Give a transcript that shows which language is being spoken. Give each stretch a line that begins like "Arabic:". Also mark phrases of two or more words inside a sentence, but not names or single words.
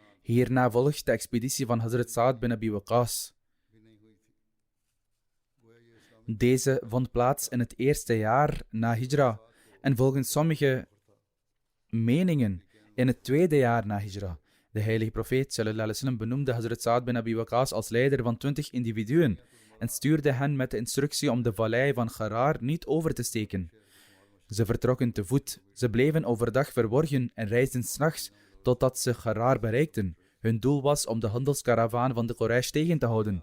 Dutch: Hierna volgt de expeditie van Hazrat Sa'ad bin Abi Waqqas. Deze vond plaats in het eerste jaar na Hijra en volgens sommige meningen in het tweede jaar na Hijra. De heilige profeet
Arabic: صلى الله عليه وسلم
Dutch: benoemde Hazrat Sa'ad bin Abi Waqqas als leider van 20 individuen en stuurde hen met de instructie om de vallei van Gharar niet over te steken. Ze vertrokken te voet. Ze bleven overdag verborgen en reisden 's nachts totdat ze Gharar bereikten. Hun doel was om de handelskaravaan van de Quraysh tegen te houden.